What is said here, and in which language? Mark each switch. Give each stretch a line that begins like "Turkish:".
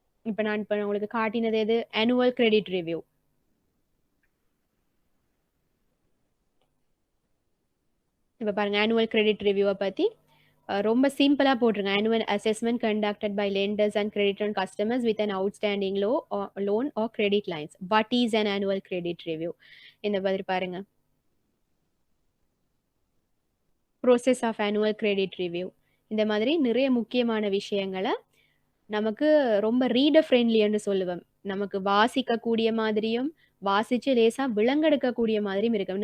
Tamil: இப்போ நான் உங்களுக்கு காட்டினது எது, ஆனுவல் கிரெடிட் ரிவ்யூ. இப்போ பாருங்க ஆனுவல் கிரெடிட் ரிவ்யூவை பற்றி ரொம்ப சிம்பிளாக போட்டிருங்க.
English: Annual assessment conducted by lenders and creditor customers with an outstanding loan or credit lines. What is an annual credit review?
Tamil: இந்த மாதிரி பாருங்க
English: Process of annual credit review.
Tamil: இந்த மாதிரி நிறைய முக்கியமான விஷயங்களை நமக்கு ரொம்ப ரீடர் ஃப்ரெண்ட்லின்னு சொல்லுவேன். நமக்கு வாசிக்கக்கூடிய மாதிரியும் வாசிச்சு லேசாக விளங்கெடுக்கக்கூடிய மாதிரியும் இருக்கும்.